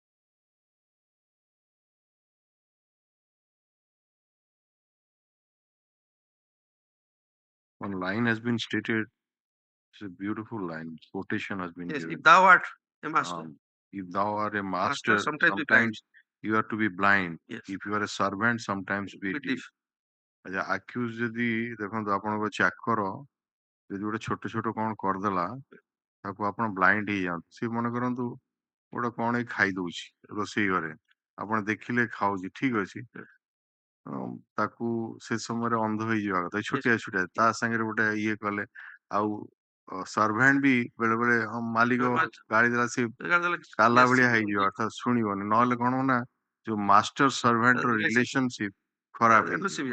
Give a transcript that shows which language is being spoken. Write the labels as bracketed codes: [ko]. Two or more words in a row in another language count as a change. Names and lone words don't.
[en] One line has been stated. It's a beautiful line. Quotation has been Yes, given. if thou art a master. If thou art a master, sometimes you have to be blind. Yes. If you are a servant, sometimes be deaf. [or] ଆଚ୍ଛା ଆକ୍ୟୁଜ ଯଦି ଦେଖନ୍ତୁ ଆପଣଙ୍କ ଚାକର ଯଦି ଗୋଟେ ଛୋଟ ଛୋଟ କଣ କରିଦେଲା ତାକୁ ଆପଣ ବ୍ଲାଇଣ୍ଡ ହେଇଯାଆନ୍ତୁ। ସିଏ ମନେ କରନ୍ତୁ ଗୋଟେ କଣ ଏଇ ଖାଇ ଦଉଛି ରୋଷେଇ ଘରେ, ଆପଣ ଦେଖିଲେ ଖାଉଛି ଠିକ ଅଛି, ତାକୁ ସେ ସମୟରେ ଅନ୍ଧ ହେଇଯିବା କଥା, ଛୋଟିଆ ଛୋଟିଆ ତା ସାଙ୍ଗରେ ଗୋଟେ ଇଏ କଲେ, ଆଉ ସର୍ଭେଣ୍ଟ ବି ବେଳେ ବେଳେ ମାଲିକ ଗାଳି ଦେଲା ସେ କାଲା ଭଳିଆ ହେଇଯିବ, ଅର୍ଥାତ ଶୁଣିବନି, ନହେଲେ କଣ ନା ଯୋଉ [en] master servant [or] ର ରିଲେସନସିପ ଖରାପ ହେଇଯିବ।